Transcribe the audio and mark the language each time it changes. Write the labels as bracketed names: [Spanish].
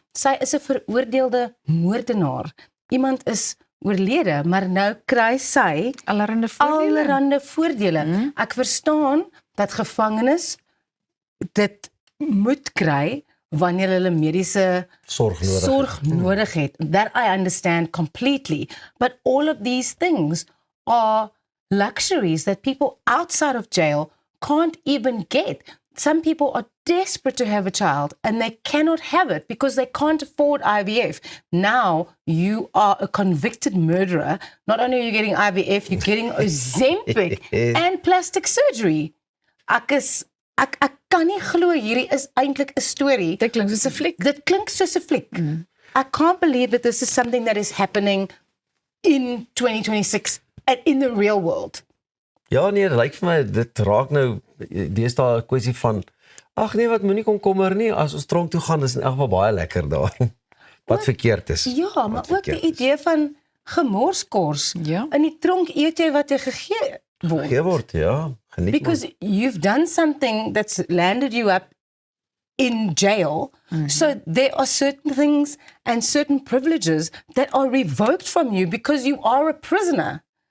[Afrikaans] Sy is 'n veroordeelde moordenaar. Iemand is oorlede, maar nou kry sy allerhande voordele. Ek verstaan dat gevangenes dit moet kry wanneer hulle mediese sorg nodig het. [English] That I understand completely. But all of these things are luxuries that people outside of jail can't even get. Some people are desperate to have a child and they cannot have it because they can't afford IVF. Now you are a convicted murderer. Not only are you getting IVF, you're getting Ozempic and plastic surgery. [Afrikaans] Ek kan nie glo hierdie is eintlik 'n storie. Dit klink soos 'n fliek. Dit klink soos 'n fliek. [English] I can't believe that this is something that is happening in 2026 and in the real world. [Afrikaans] Ja nee, dit lyk vir my dit raak nou deesdae 'n kwessie van ag nee, wat moenie komkommer nie, as ons tronk toe gaan is in elk geval baie lekker daar. Wat verkeerd is. Ja, maar ook die idee van gemorskors. Ja. In die tronk eet jy wat jy gegee word. Ja, geniet [English] Because you've done something that's landed you up in jail. So there are certain things and certain privileges that are revoked from you because you are a prisoner.